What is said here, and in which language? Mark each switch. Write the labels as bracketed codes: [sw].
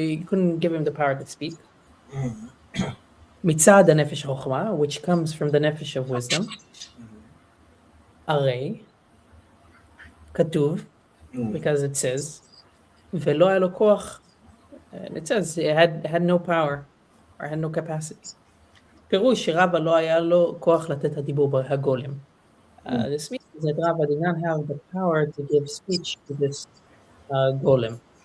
[en] He couldn't give him the power to speak. [he] מצד הנפש חוכמה, [en] which comes from the nefesh of wisdom. [he] הרי כתוב, [en] because it says, [he] ולא היה לו כוח, [en] and it says it had no power, or had no capacity. [he] פירוש שרבא לא היה לו כוח לתת הדיבור הגולם. [en] This means that Rabbah did not have the power to give speech to this golem.